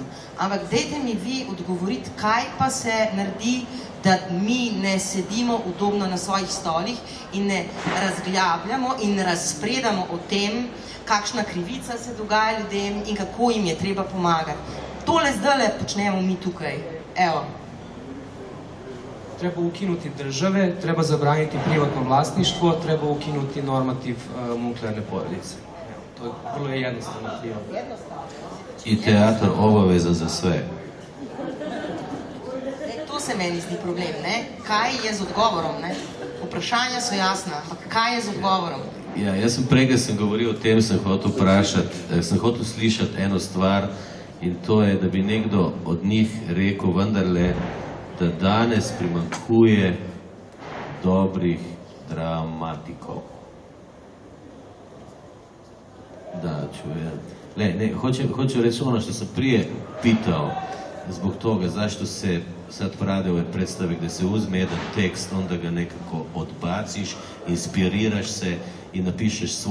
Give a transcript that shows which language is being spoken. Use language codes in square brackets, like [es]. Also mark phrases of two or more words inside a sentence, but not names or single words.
[sl] Ampak dajte mi vi odgovoriti, kaj pa se naredi, da mi ne sedimo udobno na svojih stolih in ne razglabljamo in razpredamo o tem, kakšna krivica se dogaja ljudem in kako jim je treba pomagati. Tole zdajle počnemo mi tukaj. [sr] Evo. Treba ukinuti države, treba zabraniti privatno vlasništvo, treba ukinuti normativ nuklearne porodice. To je vrlo jednostavno. I teatr obaveza za sve. [sl] To se meni zdi problem, ne? Kaj je z odgovorom, ne? Vprašanja so jasna, ampak kaj je z odgovorom? Ja, jaz sem prej, ko sem govoril o tem, sem hotel slišati eno stvar in to je, da bi nekdo od njih rekel vendarle, da danes primanjkuje dobrih dramatikov. [hr] Da, čujem. Hoću reći ono što sam prije pitao, zbog toga zašto se sad prade ove predstave gdje se uzme jedan tekst, onda ga nekako odbaciš, inspiriraš se i napišeš svoje.